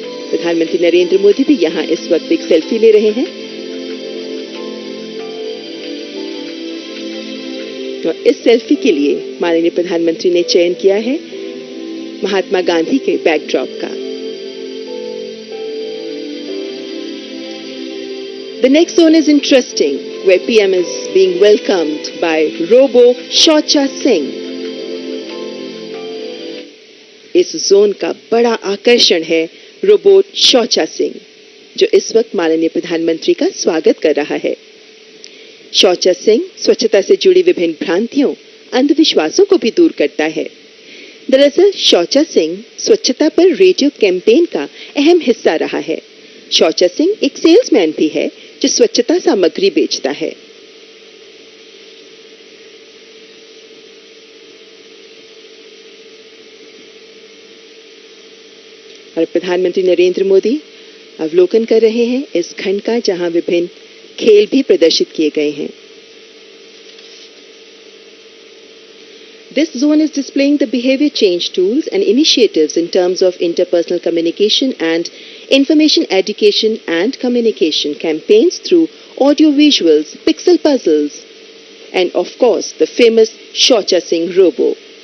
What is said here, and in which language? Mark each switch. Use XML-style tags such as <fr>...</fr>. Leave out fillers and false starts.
<hi>प्रधानमंत्री नरेंद्र मोदी भी यहां इस वक्त एक सेल्फी ले रहे हैं। तो इस सेल्फी के लिए माननीय प्रधानमंत्री ने चयन किया है महात्मा गांधी के बैकड्रॉप का।</hi> <en>The next zone is interesting, where PM is being welcomed by Robo Shaucha Singh.</en> <hi>इस जोन का बड़ा आकर्षण है रोबोट शौचा सिंह, जो इस वक्त माननीय प्रधानमंत्री का स्वागत कर रहा है। शौचा सिंह स्वच्छता से जुड़ी विभिन्न भ्रांतियों, अंधविश्वासों को भी दूर करता है। दरअसल शौचा सिंह स्वच्छता पर रेडियो कैंपेन का अहम हिस्सा रहा है। शौचा सिंह एक सेल्समैन भी है जो स्वच्छता सामग्री बेचता है। और प्रधानमंत्री नरेंद्र मोदी अवलोकन कर रहे हैं इस खंड का, जहां विभिन्न खेल भी प्रदर्शित किए गए हैं।</hi> <en>This zone is displaying the behavior change tools and initiatives in terms of interpersonal communication and information education and communication campaigns through audio visuals, pixel puzzles, and of course the famous Shaucha Singh Robo.</en>